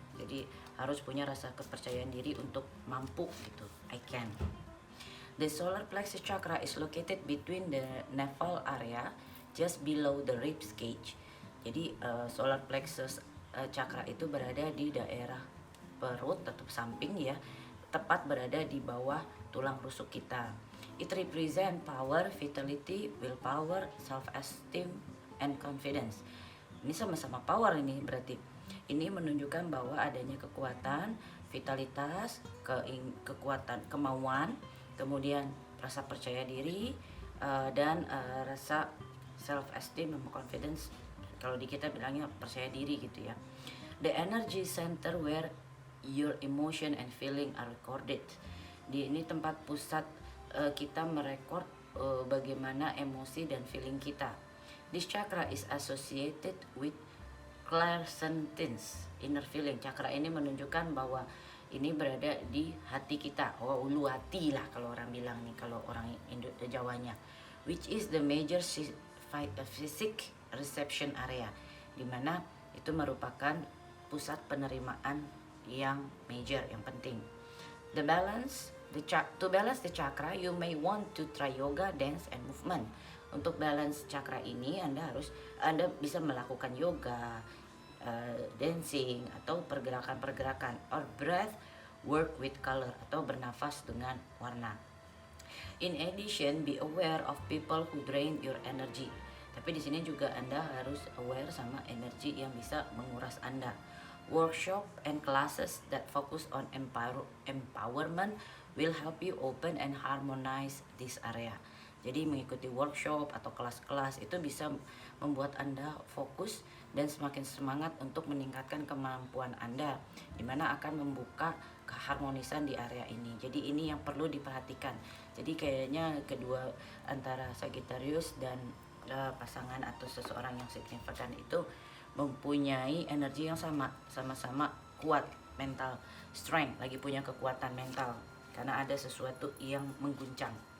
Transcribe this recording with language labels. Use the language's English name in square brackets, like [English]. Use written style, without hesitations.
[Indonesian] Jadi harus punya rasa kepercayaan diri untuk mampu gitu, [English] I can. The solar plexus chakra is located between the navel area just below the ribs cage. [Indonesian] Jadi solar plexus chakra itu berada di daerah perut atau samping ya, tepat berada di bawah tulang rusuk kita. [English] It represent power, vitality, willpower, self-esteem, and confidence. [Indonesian] Ini sama-sama power ini berarti. Ini menunjukkan bahwa adanya kekuatan, vitalitas, kekuatan, kemauan, kemudian rasa percaya diri, dan rasa self-esteem dan confidence. Kalau di kita bilangnya percaya diri gitu ya. [English] The energy center where your emotion and feeling are recorded. [Indonesian] Di ini tempat pusat kita merekod bagaimana emosi dan feeling kita. [English] This chakra is associated with clairsentience, inner feeling. [Indonesian] Chakra ini menunjukkan bahwa ini berada di hati kita. Oh, ulu hati lah kalau orang bilang nih, kalau orang Jawanya. [English] Which is the major physic reception area, [Indonesian] dimana itu merupakan pusat penerimaan yang major, yang penting. [English] To balance the chakra, you may want to try yoga, dance, and movement. [Indonesian] Untuk balance chakra ini, Anda bisa melakukan yoga, dancing, atau pergerakan-pergerakan, [English] or breath work with color, [Indonesian] atau bernafas dengan warna. [English] In addition, be aware of people who drain your energy. [Indonesian] Tapi di sini juga Anda harus aware sama energi yang bisa menguras Anda. [English] Workshop and classes that focus on empowerment will help you open and harmonize this area. [Indonesian] Jadi mengikuti workshop atau kelas-kelas itu bisa membuat Anda fokus dan semakin semangat untuk meningkatkan kemampuan Anda, dimana akan membuka keharmonisan di area ini. Jadi ini yang perlu diperhatikan. Jadi kayaknya kedua antara Sagittarius dan pasangan atau seseorang yang signifikan itu mempunyai energi yang sama, sama-sama kuat mental strength, lagi punya kekuatan mental karena ada sesuatu yang mengguncang.